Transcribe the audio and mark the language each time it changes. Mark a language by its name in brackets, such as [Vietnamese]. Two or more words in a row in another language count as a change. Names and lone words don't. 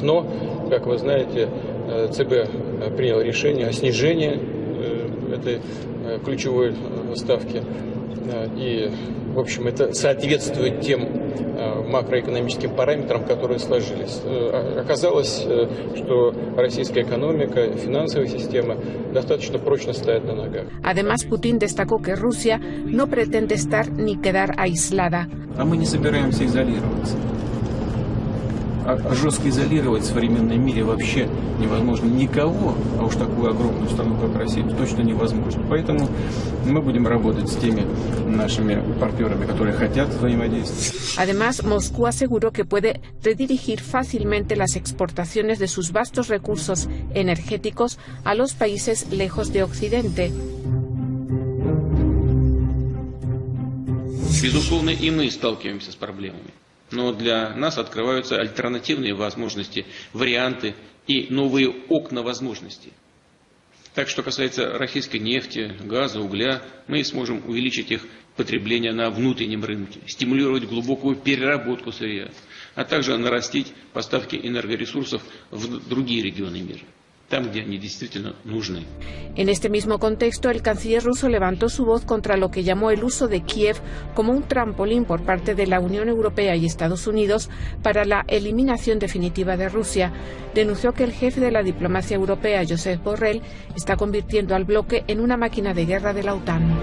[Russian] Но, как вы знаете, ЦБ принял решение о снижении этой ключевой ставки. И, в общем, это соответствует тем макроэкономическим параметрам, которые сложились. Оказалось, что российская экономика, финансовая система достаточно прочно стоят на ногах. [Spanish] Además, Putin destacó que Rusia no pretende estar ni quedar aislada. [Russian] А мы не собираемся изолироваться. А жестко изолировать в современном мире вообще невозможно никого, а уж такую огромную страну, как Россия, точно невозможно. Поэтому мы будем работать с теми нашими партнерами, которые хотят взаимодействовать. [Spanish] Además, Moscú aseguró que puede redirigir fácilmente las exportaciones de sus vastos recursos energéticos a los países lejos de Occidente. [Russian] Безусловно, и мы сталкиваемся с проблемами. Но для нас открываются альтернативные возможности, варианты и новые окна возможностей. Так, что касается российской нефти, газа, угля, мы сможем увеличить их потребление на внутреннем рынке, стимулировать глубокую переработку сырья, а также нарастить поставки энергоресурсов в другие регионы мира, там, где они действительно нужны. [Spanish] En este mismo contexto, el canciller ruso levantó su voz contra lo que llamó el uso de Kiev como un trampolín por parte de la Unión Europea y Estados Unidos para la eliminación definitiva de Rusia. Denunció que el jefe de la diplomacia europea, Josep Borrell, está convirtiendo al bloque en una máquina de guerra de la OTAN.